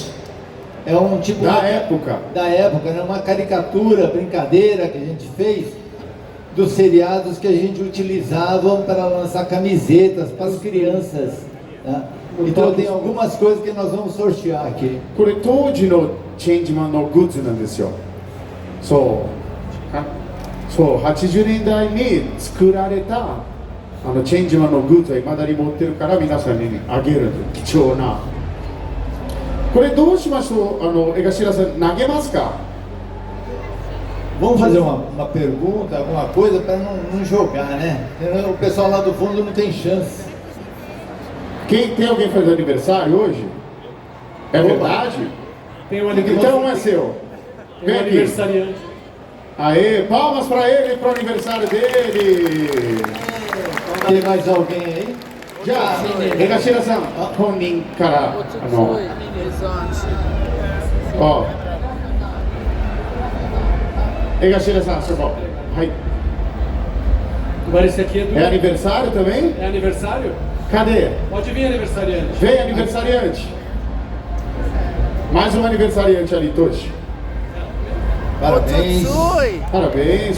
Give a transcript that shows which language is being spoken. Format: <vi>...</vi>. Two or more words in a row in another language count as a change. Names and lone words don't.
<pt>É um tipo da época, né? Uma caricatura, brincadeira que a gente fez dos seriados que a gente utilizava para lançar camisetas para as crianças, né? Então tem algumas coisas que nós vamos sortear aqui.</pt> <ja>これ当時のチェンジマンのグッズなんですよ。そう80年代に作られたチェンジマンのグッズは未だに持ってるから皆さんにあげる貴重な。これどうしましょう？江頭さん投げますか？</ja> <pt>Vamos fazer uma pergunta, alguma coisa para não jogar, né? O pessoal lá do fundo não tem chance. Tem alguém fazendo aniversário hoje? É verdade? Tem um Então um é seu. Tem um aniversariante. Aê, palmas para ele pro aniversário dele. Tem mais alguém aí? Já,</pt> <ja>Egashira-san, 本人からó, Egashira-san,</ja> <pt>seu bom. Agora esse aqui é do... É aniversário também? É aniversário? Cadê? Pode vir, aniversariante. Vem, aniversariante. Mais um aniversariante ali, Toshi. Parabéns. Parabéns.</pt>